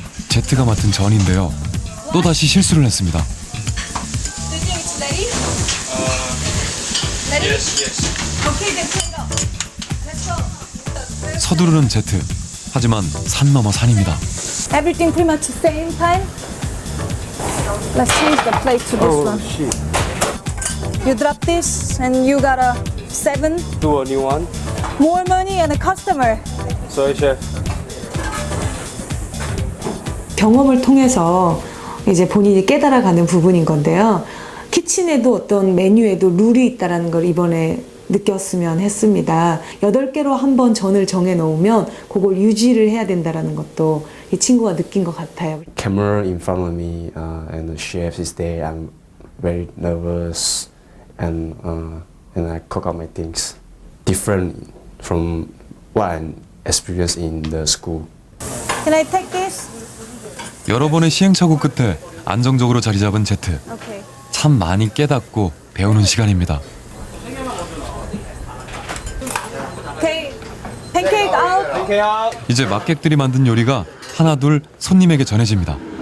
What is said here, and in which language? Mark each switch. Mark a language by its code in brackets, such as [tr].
[ko] 제트가 맡은 전인데요. 또다시 실수를 했습니다. 서두르는 제트. 하지만 산 넘어 산입니다. [en] Everything pretty much the same time. Let's change the plate to this one. Shit. You drop this and you got a 7. Do a new one. More money and a customer. Sorry, chef. [ko] 경험을 통해서 이제 본인이 깨달아가는 부분인 건데요. 키친에도 어떤 메뉴에도 룰이 있다는 걸 이번에 느꼈으면 했습니다. 8개로 한번 전을 정해 놓으면 그걸 유지를 해야 된다는 것도 이 친구가 느낀 것 같아요. [en] Camera in front of me and the chef is there. I'm very nervous and I cook up my things different from what I experienced in the school. Can I take this? [ko] 여러 번의 시행착오 끝에 안정적으로 자리 잡은 제트. [en] Okay. [ko] 참 많이 깨닫고 배우는 시간입니다. [en] Okay. Pancake out. [ko] 이제 막객들이 만든 요리가 하나둘 손님에게 전해집니다.